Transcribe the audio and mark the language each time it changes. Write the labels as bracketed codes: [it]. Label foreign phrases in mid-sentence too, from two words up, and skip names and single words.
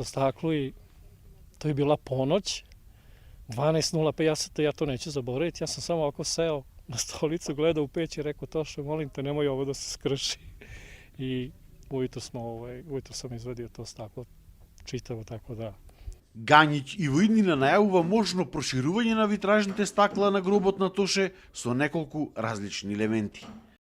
[sr] staklo i to je bila ponoć, 12:05, ja to neću zaboraviti, ja sam samo ovako seo na stolicu, gledao u peć i rekao, Toše, molim te, nemoj ovo da se skrši. I ujutro sam izvadio to staklo čitavo, tako da. [mk] Гањич и во иднина најавува можно проширување на витражните стакла на гробот на Тоше со неколку различни елементи.